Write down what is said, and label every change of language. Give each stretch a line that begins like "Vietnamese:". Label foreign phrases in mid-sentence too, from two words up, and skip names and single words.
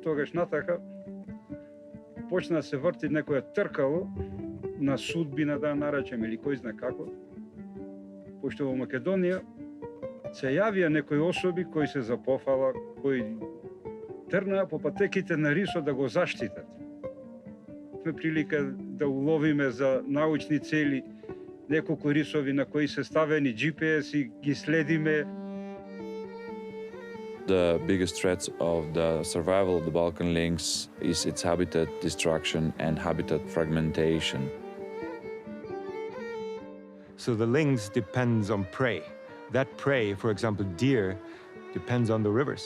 Macedonian: тогаш натака почна да се врти некое тркало на судбина, да наречем, или кој знае како, пошто во Македонија се јавија некои особи кои се запофала, кои трнаа по патеките на рисот да го заштитат. Сме прилика да уловиме за научни цели неколку рисови на кои се ставени GPS и ги следиме.
English: The biggest threats of the survival of the Balkan lynx is its habitat destruction and habitat fragmentation. So the lynx depends on prey. That prey, for example, deer, depends on the rivers.